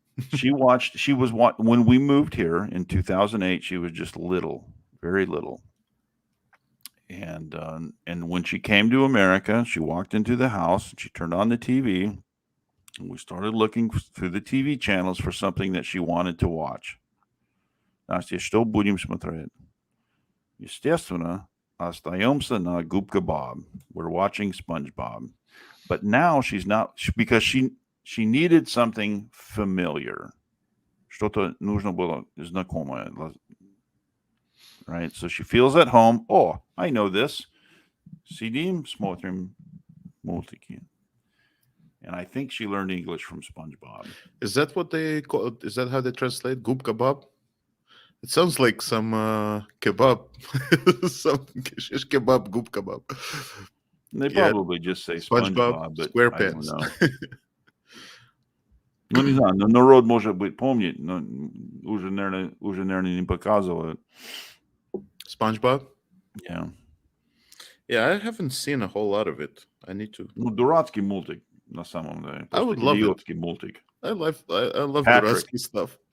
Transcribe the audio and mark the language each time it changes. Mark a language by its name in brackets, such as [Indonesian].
[English] When we moved here in 2008, she was just little, very little. And when she came to America, she walked into the house and she turned on the TV. And we started looking through the TV channels for something that she wanted to watch. [Russian] Настя, что будем смотреть? Естественно, остаемся на Губка Bob. [English] We're watching SpongeBob. But now she's not, because she needed something familiar. [Russian] Что-то нужно было знакомое. [English] Right? So she feels at home. Oh, I know this. [Russian] Сидим, смотрим мультики. [English] And I think she learned English from SpongeBob. Is that what they call it? Is that how they translate Gubka Bob? It sounds like some kebab. Some shish kebab, Gubka Bob. They probably just say SpongeBob, but SquarePants. I don't know. [Russian] Ну, не знаю, но народ, может быть, помнит, но уже, наверное, не показывают. [English] SpongeBob? Yeah. Yeah, I haven't seen a whole lot of it. I need to. [Russian] Ну, дурацкий мультик, на самом деле. [English] I would love it. [Russian] Мультик. [English] I love дурацкий stuff.